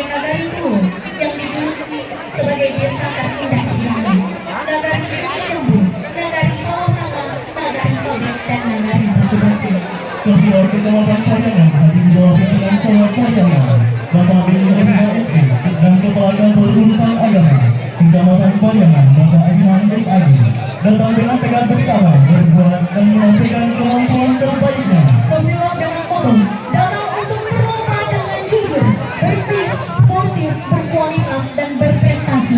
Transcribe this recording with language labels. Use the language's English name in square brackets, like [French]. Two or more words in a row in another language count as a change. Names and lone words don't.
[Indonesian] Nagari Tua yang dijuluki sebagai desa tercinta di dunia, Nagari Sungai Jambu, Nagari Sawah Naga, Nagari Tobek, dan Nagari Batu Besi. Ketua Kecamatan Parianan hadir di bawah pimpinan Camat Parianan, Bapak Bini MHSD dan Kepala Kantor Urusan Agama Kecamatan Parianan, Bapak Aiman SAD, datang dengan tekad bersama berbuat dan menampilkan kemampuan terbaiknya. Pemilu dengan forum, datang untuk berlomba dengan jujur, bersih, sportif, berkualitas, dan berprestasi.